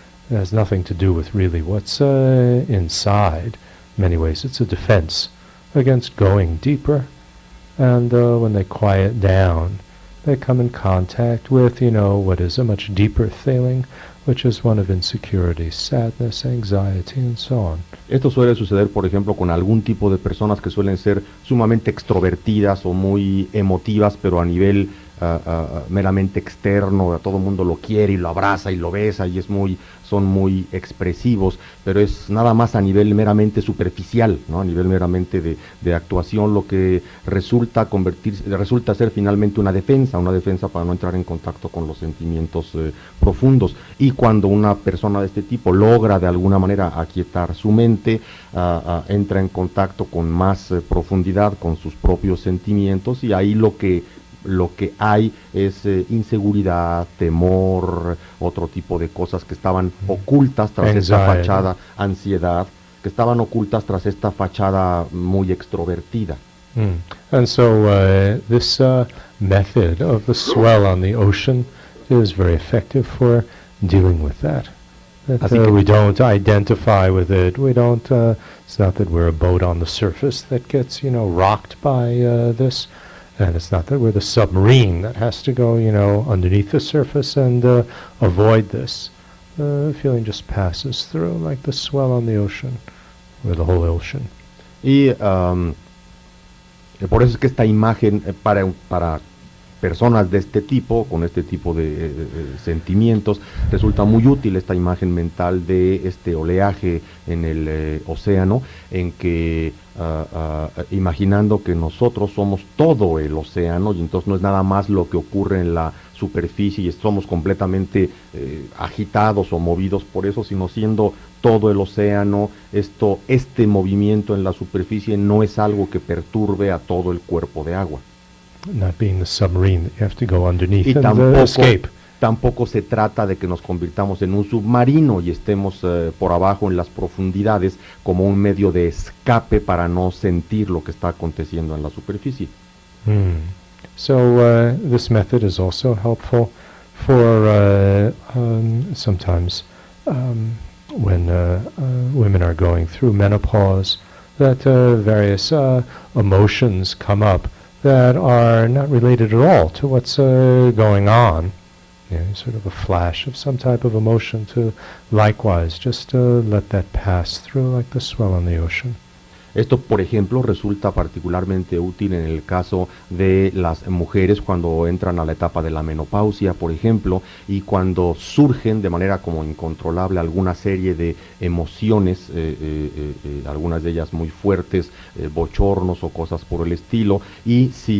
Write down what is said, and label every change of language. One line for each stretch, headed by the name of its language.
English: It has nothing to do with really what's inside. In many ways, it's a defense against going deeper. And when they quiet down, they come in contact with, what is a much deeper feeling, which is one of insecurity, sadness, anxiety, and so on.
Spanish: Esto suele suceder, por ejemplo, con algún tipo de personas que suelen ser sumamente extrovertidas o muy emotivas, pero a nivel meramente externo, a todo el mundo lo quiere y lo abraza y lo besa y son muy expresivos, pero es nada más a nivel meramente superficial, ¿no? A nivel meramente de actuación, lo que resulta ser finalmente una defensa para no entrar en contacto con los sentimientos profundos. Y cuando una persona de este tipo logra de alguna manera aquietar su mente, entra en contacto con más profundidad con sus propios sentimientos, y ahí lo que hay es inseguridad, temor, otro tipo de cosas que estaban ocultas tras esta fachada, ansiedad, que estaban ocultas tras esta fachada muy extrovertida.
English: And so this method of the swell on the ocean is very effective for dealing with that. We don't identify with it. We don't. It's not that we're a boat on the surface that gets, rocked by this. And it's not that we're the submarine that has to go, underneath the surface and avoid this. The feeling just passes through like the swell on the ocean, or the whole ocean.
Spanish: Y por eso es que esta imagen para personas de este tipo, con este tipo de sentimientos, resulta muy útil esta imagen mental de este oleaje en el océano, en que imaginando que nosotros somos todo el océano, y entonces no es nada más lo que ocurre en la superficie y somos completamente agitados o movidos por eso, sino siendo todo el océano, este movimiento en la superficie no es algo que perturbe a todo el cuerpo de agua.
English: Not being the submarine that you have to go underneath
Spanish: y
English: and escape.
Spanish: Tampoco se trata de que nos convirtamos en un submarino y estemos por abajo en las profundidades como un medio de escape para no sentir lo que está aconteciendo en la superficie.
English: So this method is also helpful for sometimes when women are going through menopause, that various emotions come up that are not related at all to what's going on. Sort of a flash of some type of emotion to likewise just let that pass through like the swell on the ocean.
Spanish: Esto, por ejemplo, resulta particularmente útil en el caso de las mujeres cuando entran a la etapa de la menopausia, por ejemplo, y cuando surgen de manera como incontrolable alguna serie de emociones, algunas de ellas muy fuertes, bochornos o cosas por el estilo, y